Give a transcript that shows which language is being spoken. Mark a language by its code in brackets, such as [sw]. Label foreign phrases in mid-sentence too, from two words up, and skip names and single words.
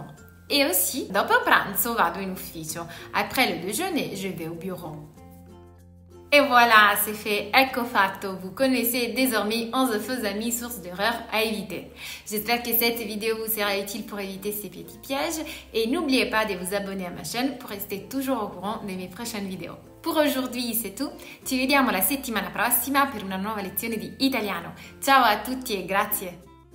[fr] Et aussi, [it] dopo pranzo vado in ufficio. [fr] Après le déjeuner, je vais au bureau. Et voilà, c'est fait, [it] ecco fatto. [fr] Vous connaissez désormais 11 faux amis, sources d'erreurs à éviter. J'espère que cette vidéo vous sera utile pour éviter ces petits pièges. Et n'oubliez pas de vous abonner à ma chaîne pour rester toujours au courant de mes prochaines vidéos. Pour aujourd'hui, c'est tout. [it] Ci vediamo la settimana prossima per una nuova lezione di italiano. Ciao a tutti e grazie!